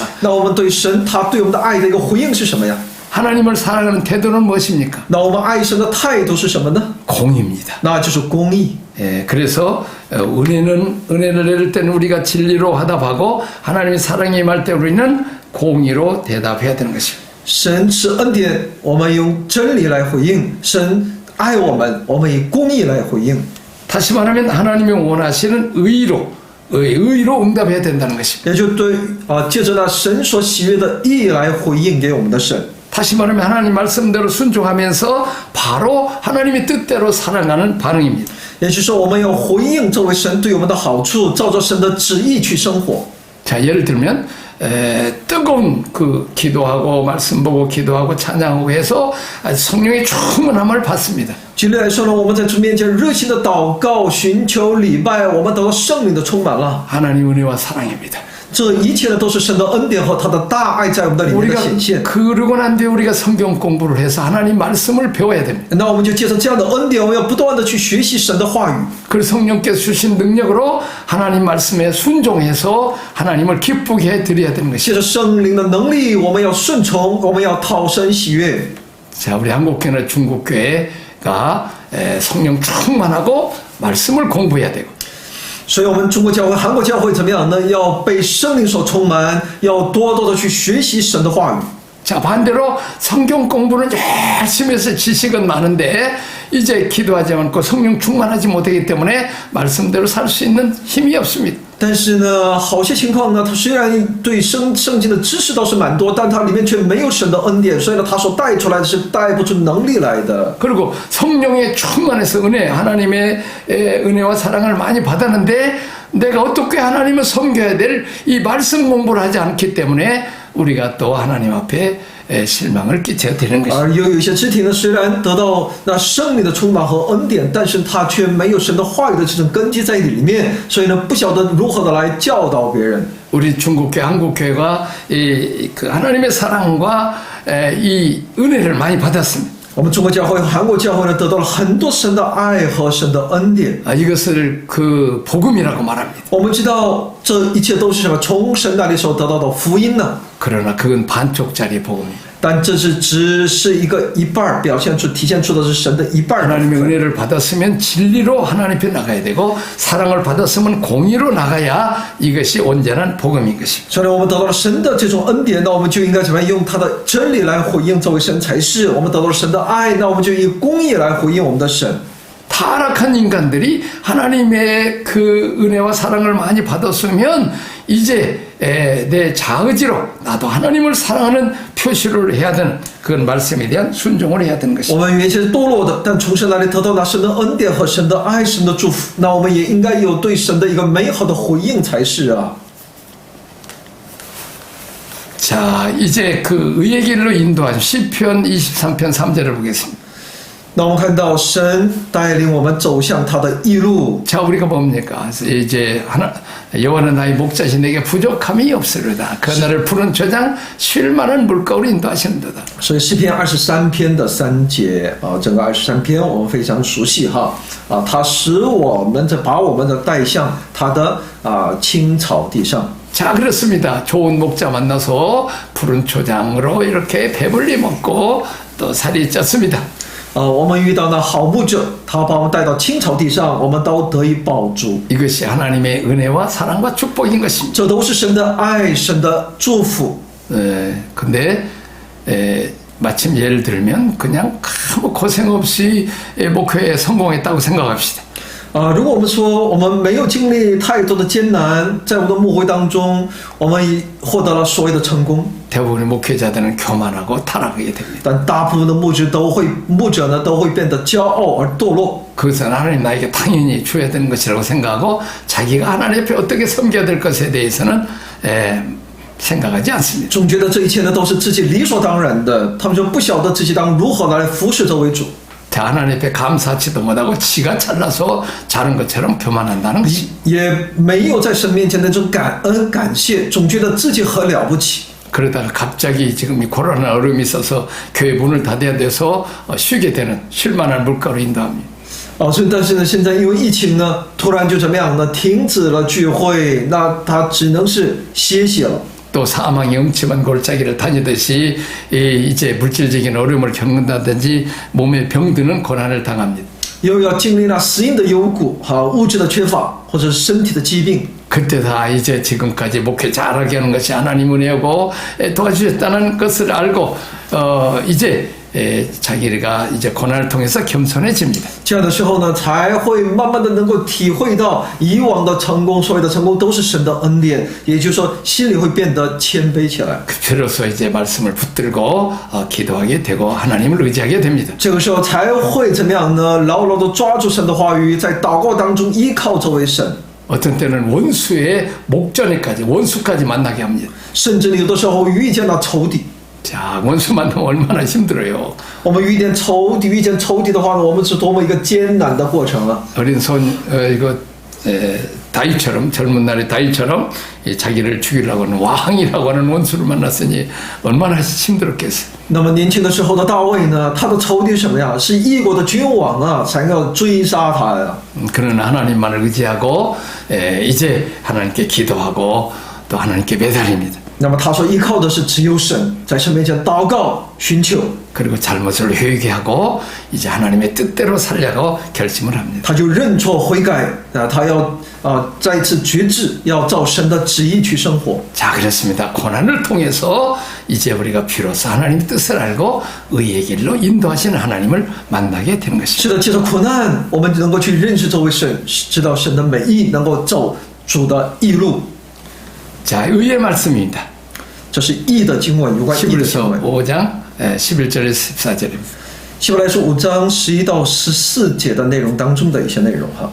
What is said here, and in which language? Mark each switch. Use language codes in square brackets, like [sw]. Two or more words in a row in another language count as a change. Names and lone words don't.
[zh] 那我们对神他对我们的爱的一个回应是什么呀？ [ko] 하나님을 사랑하는 태도는 무엇입니까? [zh] 那我们爱神的态度是什么呢？ [ko] 공입니다. [zh] 那就是公义。 [ko] 그래서 은혜를 내릴 때는 우리가 진리로 화답하고 하나님의 사랑이 임할 때 우리는 공의로 대답해야 되는 것입니다. [zh] 神赐恩典，我们用真理来回应；神爱我们，我们以公义来回应。 [ko] 다시 말하면 하나님이 원하시는 의로 응답해야 된다는 것입니다. [zh] 也就对借着那神所喜悦的义来回应给我们的神。 [ko] 다시 말하면 하나님 말씀대로 순종하면서 바로 하나님의 뜻대로 살아가는 반응입니다. [zh] 也就是说，我们要回应这位神对我们的好处，照着神的旨意去生活。 [ko] 자, 예를 들면 뜨거운 그 기도하고 말씀 보고 기도하고 찬양하고 해서 성령의 충만함을 받습니다. [zh] 举例来说呢，我们在主面前热心的祷告、寻求礼拜，我们得到圣灵的充满了。 [ko] 하나님 은혜와 사랑입니다. [zh] 这一切呢，都是神的恩典和他的大爱在我们的里面的 [ko] 우리가 [zh] 显现。 [ko] 그러고 난 뒤에 우리가 성경 공부를 해서 하나님 말씀을 배워야 됩니다. [zh] 那我们就借着这样的恩典，我们要不断的去学习神的话语。 [ko] 그래서 성령께서 주신 능력으로 하나님 말씀에 순종해서 하나님을 기쁘게 해드려야 되는 것이죠. [zh] 借着圣灵的能力，我们要顺从，我们要讨神喜悦。 [ko] 자, 우리 한국교회나 중국교회가 성령 충만하고 말씀을 공부해야 되고 [zh] 所以，我们中国教会、韩国教会怎么样呢？要被圣灵所充满，要多多的去学习神的话语。 [ko] 자, 반대로 성경 공부는 열심히 해서 지식은 많은데 이제 기도하지 않고 성령 충만하지 못하기 때문에 말씀대로 살 수 있는 힘이 없습니다. [zh] 但是呢，好些情况呢，他虽然对圣经的知识倒是蛮多，但他里面却没有神的恩典，所以呢，他所带出来的是带不出能力来的。 [ko] 그리고 성령의 충만해서 하나님의 은혜와 사랑을 많이 받았는데 내가 어떻게 하나님을 섬겨야 될 이 말씀 공부를 하지 않기 때문에 우리가 또 하나님 앞에 실망을 끼쳐야 되는 것입니다. [zh] 而有一些肢体呢，虽然得到那圣灵的充满和恩典，但是他却没有神的话语的这种根基在里面，所以呢，不晓得如何的来教导别人。 [ko] 우리 중국교회, 한국교회가 그 하나님의 사랑과 이 은혜를 많이 받았습니다. [zh] 我们中国教会和韩国教会呢，得到了很多神的爱和神的恩典。 [ko] 이것을 그 복음이라고 말합니다. [zh] 我们知道这一切都是什么？从神那里所得到的福音呢？ [ko] 그러나 그건 반쪽짜리 복음입니다. [zh] 但这只是一个一半，体现出的是神的一半。 [ko] 하나님의 은혜를 받았으면 진리로 하나님 앞에 나가야 되고 사랑을 받았으면 공의로 나가야 이것이 온전한 복음인 것입니다. [zh] 所以我们得到了神的这种恩典，那我们就应该怎么样用他的真理来回应这位神才是。我们得到了神的爱，那我们就以公义来回应我们的神。 [ko] 타락한 인간들이 하나님의 그 은혜와 사랑을 많이 받았으면 이제 내 자의지로 나도 하나님을 사랑하는 표시를 해야 되는 그건 말씀에 대한 순종을 해야 되는 [zh] 我 [ko] 것입니다. [zh] 们原先是堕落的，但从神那里得到那神的恩典和神的爱、神的祝福，那我们也应该有对神的一个美好的回应才是啊。 [ko] 자, 이제 그 의의 길로 인도하신 시편 23편 3절을 보겠습니다. [zh] 那我们看到神带领我们走向他的义路。 [ko] 자, 우리가 뭡니까? 이제 여호와는 나의 목자시 내게 부족함이 없으리다. 그 나를 푸른 저장 쉴 만한 물가로 인도하시는도다. [zh] 所以诗篇23篇的3节啊，整个23篇我们非常熟悉哈啊，他使我们把我们的带向他的青草地上。 [ko] 자, 그렇습니다. 좋은 목자 만나서 푸른 초장으로 이렇게 배불리 먹고 또 살이 쪘습니다. [zh] 我们遇到那好牧者，他把我们带到青草地上，我们都得以饱足。 [ko] 이것이 하나님의 은혜와 사랑과 축복인 것입니다. [zh] 这都是神的爱，神的祝福。 [ko] 근데 마침 예를 들면 그냥 아무 고생 없이 목회에 성공했다고 생각합시다. [zh] 如果我们说我们没有经历太多的艰难，在我们的牧会当中，我们获得了所谓的成功， [ko] 대부분의 목회자들은 교만하고 타락하게 됩니다. [zh] 但大部分的牧者呢都会变得骄傲而堕落。 [ko] 그것은 하나님 나에게 당연히 줘야 되는 것이라고 생각하고 자기가 하나님 앞에 어떻게 섬겨야 될 것에 대해서는 생각하지 않습니다. [zh] 总觉得这一切呢都是自己理所当然的，他们就不晓得自己当如何来服侍这位主。 [ko] 하나님 앞에 감사치도 못하고 지가 잘나서 자는 것처럼 교만한다는 것입니다. [zh] 也没有在神面前的这种感恩感谢，总觉得自己很了不起。 [ko] 그러다가 갑자기 지금 이 코로나 어려움이 있어서 교회 문을 닫아야 돼서 쉬게 되는 쉴만한 물가로 인도합니다. [zh] 所以但是呢，现在因为疫情呢，突然就怎么样呢？停止了聚会，那他只能是歇歇了。 [ko] 또 사망의 음침한 골짜기를 다니듯이 이제 물질적인 어려움을 겪는다든지 몸에 병드는 고난을 당합니다. [zh] 又要经历那死荫的幽谷和物质的缺乏，或者是身体的疾病。 [ko] 그때 다 이제 지금까지 목회 잘하게 하는 것이 하나님 은혜고 도와주셨다는 것을 알고 이제 자기가 이제 고난을 통해서 겸손해집니다. [zh] 这样的时候呢，才会慢慢的能够体会到以往的成功，所有的成功都是神的恩典，也就是说，心里会变得谦卑起来。 [ko] 비로소 이제 말씀을 붙들고 기도하게 되고 하나님을 의지하게 됩니다. [zh] 这个时候才会怎么样呢？牢牢的抓住神的话语，在祷告当中依靠这位神。 [ko] 어떤 때는 원수의 목전에까지 원수까지 만나게 합니다. [zh] 甚至有的时候遇见了仇敌。 [ko] 자, 원수 만나면 얼마나 힘들어요. [zh] 我们遇见仇敌的话呢，我们是多么一个艰难的过程啊！ [ko] 어린 다윗처럼 젊은 날의 다윗처럼 자기를 죽이려고 하는 왕이라고 하는 원수를 만났으니 얼마나 힘들었겠어요. [zh] 那么年轻的时候的大卫呢，他的仇敌是什么呀？是异国的君王啊，才要追杀他呀。 [ko] 그는 하나님만을 의지하고 이제 하나님께 기도하고 또 하나님께 매달립니다. [zh] 那么他说依靠的是只有神，在神面前祷告寻求， [ko] 그리고 잘못을 회개하고 이제 하나님의 뜻대로 살려고 결심을 합니다. [zh] 他就认错悔改啊，他要再次决志，要照神的旨意去生活。 [ko] 자, 그렇습니다. 고난을 통해서 이제 우리가 비로소 하나님의 뜻을 알고 의의 길로 인도하시는 하나님을 만나게 되는 것입니다. [zh] 是的，借着苦难，我们能够去认识这位神，知道神的美意，能够走主的义路。 [ko] 자, 의의 말씀입니다. [zh] 这是义的经文，有关义的经 [ko] 히브리서 [zh] 文。 [ko] 5장 11절에서 14절입니다. [zh] 希伯来书5章11到14节的内容当中的一些内容哈。